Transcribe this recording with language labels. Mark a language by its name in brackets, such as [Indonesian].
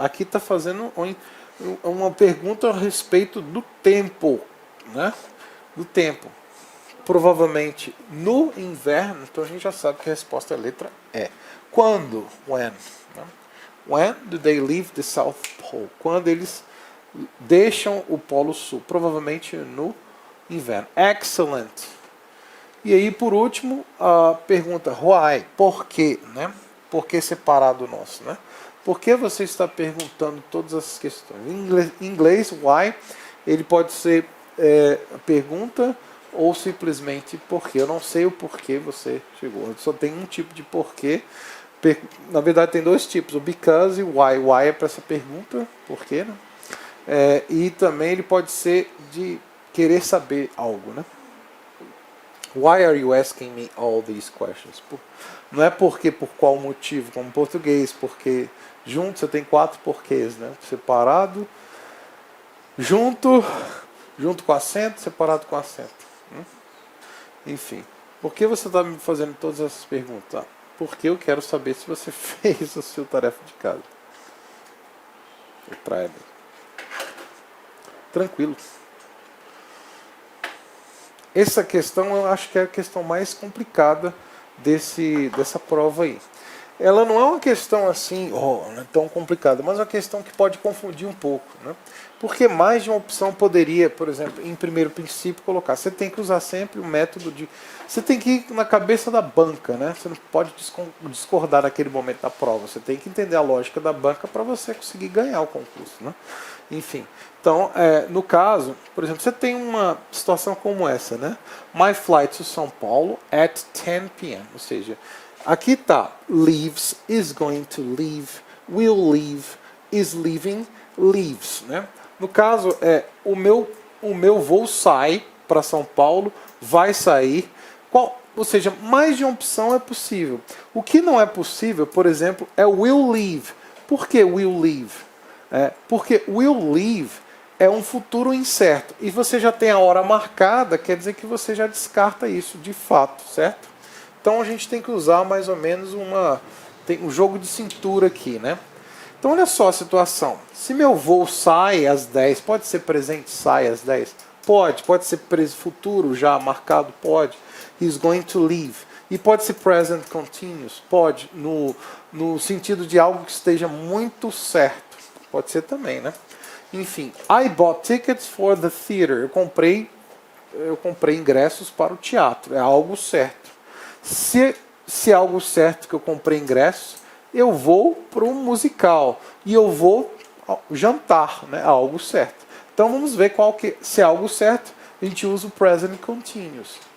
[Portuguese] Aqui está fazendo uma pergunta a respeito do tempo, né? Do tempo. Provavelmente no inverno. Então a gente já sabe que a resposta é a letra E. Quando? When. Né? [English] When do they leave the South Pole? [Portuguese] Quando eles deixam o Polo Sul. Provavelmente no inverno. Excellent. E aí, por último, a pergunta why? Por quê? Né? Por que separado o nosso? Né? Por que você está perguntando todas essas questões? Em inglês, why, ele pode ser a pergunta ou simplesmente porquê. Eu não sei o porquê você chegou. Só tem um tipo de porquê. Na verdade tem dois tipos, o because e o why. Why é para essa pergunta, porquê, né? E também ele pode ser de querer saber algo, né? [English] Why are you asking me all these questions? [Portuguese] Não é porque, por qual motivo, como em português, porque junto você tem 4 porquês, né? Separado, junto com acento, separado com acento. Enfim, por que você está me fazendo todas essas perguntas? Porque eu quero saber se você fez a sua tarefa de casa. Tranquilo. Essa questão eu acho que é a questão mais complicada dessa prova aí. Ela não é uma questão assim, não é tão complicada, mas é uma questão que pode confundir um pouco, né? Porque mais de uma opção poderia, por exemplo, em primeiro princípio, colocar. Você tem que usar sempre o método de... Você tem que ir na cabeça da banca, né? Você não pode discordar naquele momento da prova. Você tem que entender a lógica da banca para você conseguir ganhar o concurso, né? Enfim, então, no caso, por exemplo, você tem uma situação como essa, né? [English] My flight to São Paulo at 10 p.m. [Portuguese] Ou seja, aqui está [English] leaves, is going to leave, will leave, is leaving, leaves, né? [Portuguese] No caso, o meu voo sai para São Paulo, vai sair. Ou seja, mais de uma opção é possível. O que não é possível, por exemplo, é will leave. Por que will leave? Porque will leave é um futuro incerto. E você já tem a hora marcada, quer dizer que você já descarta isso de fato, certo? Então a gente tem que usar mais ou menos tem um jogo de cintura aqui, né? Então olha só a situação. Se meu voo sai às 10, pode ser presente sai às 10? Pode ser futuro já marcado? Pode. [English] He's going to leave. [Portuguese] E pode ser present continuous? Pode, no sentido de algo que esteja muito certo. Pode ser também, né? [English] Enfim, I bought tickets for the theater. [Portuguese] Eu comprei ingressos para o teatro. É algo certo. Se é algo certo que eu comprei ingressos, eu vou para um musical e eu vou jantar, né? Algo certo. Então vamos ver se é algo certo, a gente usa o present continuous.